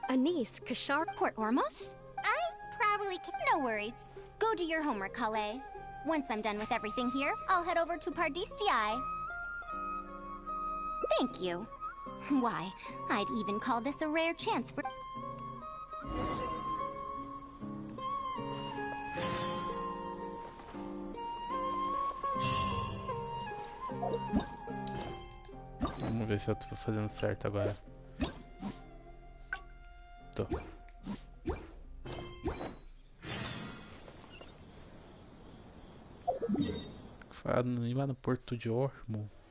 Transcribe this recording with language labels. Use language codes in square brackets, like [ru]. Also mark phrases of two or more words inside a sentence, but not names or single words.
[en] Anise, Kashar... Port Ormos? I probably can... No worries. Go do your homework, Kale. Once I'm done with everything here, I'll head over to Pardistii. Thank you. Why, I'd even call this a rare chance for... [pt] Vamos ver se eu tô fazendo certo agora. Tô. Falando ir lá no Porto de Ormond.